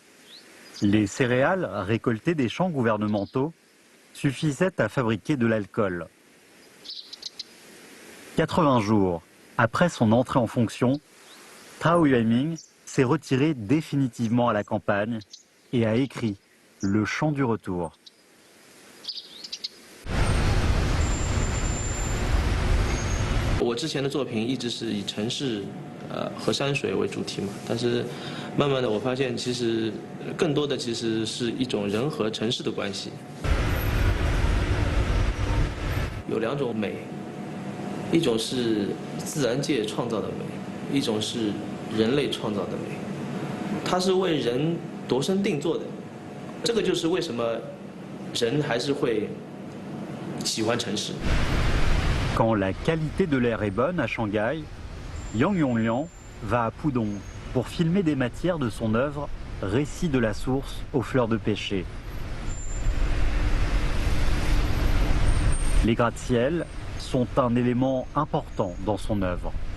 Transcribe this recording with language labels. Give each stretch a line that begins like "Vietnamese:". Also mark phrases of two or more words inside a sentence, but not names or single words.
French: Les céréales récoltées des champs gouvernementaux suffisaient à fabriquer de l'alcool. 80 jours après son entrée en fonction, Tao Yuanming s'est retiré définitivement à la campagne et a écrit Le chant du retour.
Chinese: 我之前的作品一直是以城市，和山水为主题嘛，但是慢慢的我发现，其实更多的其实是一种人和城市的关系。有两种美，一种是自然界创造的美，一种是人类创造的美，它是为人度身定做的。这个就是为什么人还是会喜欢城市。
French: Quand la qualité de l'air est bonne à Shanghai, Yang Yongliang va à Pudong pour filmer des matières de son œuvre Récit de la source aux fleurs de pêcher. Les gratte-ciels sont un élément important dans son œuvre.